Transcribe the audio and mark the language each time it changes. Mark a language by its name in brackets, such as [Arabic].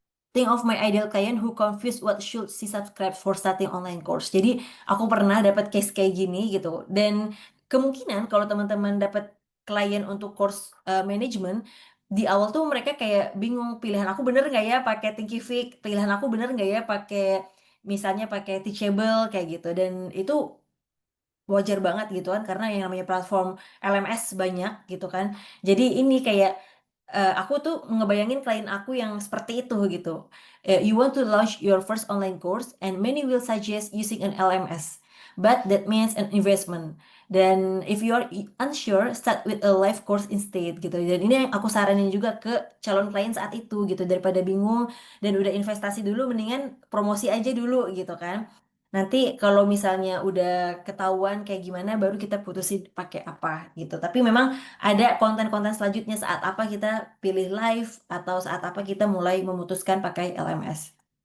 [English] think of my ideal client who confused what should she subscribe for starting online course. [Indonesian] Jadi aku pernah dapat case kayak gini gitu. Dan kemungkinan kalau teman-teman dapat klien untuk course management, di awal tuh mereka kayak bingung pilihan aku bener nggak ya pakai Thinkific, pilihan aku bener nggak ya pakai misalnya pakai Teachable kayak gitu. Dan itu wajar banget gitu kan karena yang namanya platform LMS banyak gitu kan. Jadi ini kayak aku tuh ngebayangin klien aku yang seperti itu gitu. [English] You want to launch your first online course and many will suggest using an LMS. But that means an investment. Dan if you are unsure, start with a live course instead gitu. [Indonesian] Dan ini yang aku saranin juga ke calon klien saat itu gitu. Daripada bingung dan udah investasi dulu, mendingan promosi aja dulu gitu kan. Nanti kalau misalnya udah ketahuan kayak gimana baru kita putusin pakai apa gitu. Tapi memang ada konten-konten selanjutnya saat apa kita pilih live atau saat apa kita mulai memutuskan pakai LMS.